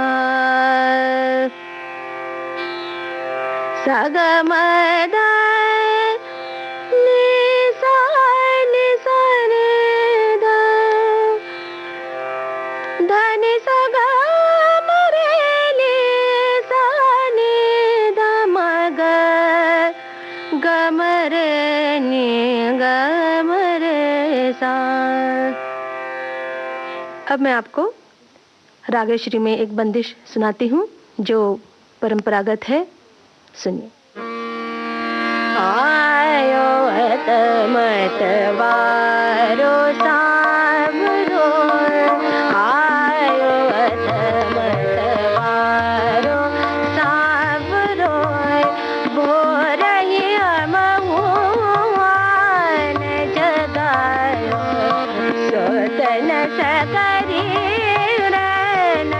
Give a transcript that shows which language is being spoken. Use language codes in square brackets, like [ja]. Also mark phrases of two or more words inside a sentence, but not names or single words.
[hi] सा ग म ध नि सा नि ध ध नि सा ग म रे नि सा नि ध म ग ग म रे नि ग म रे सा। अब मैं आपको रागेश्वरी में एक बंदिश सुनाती हूँ जो परंपरागत है। [bra] सुनिए। आयो अत मत वारो सावरो, आयो अत मत वारो सावरो, भोरहि अमहुआन जगायो, सोतन सकरी रे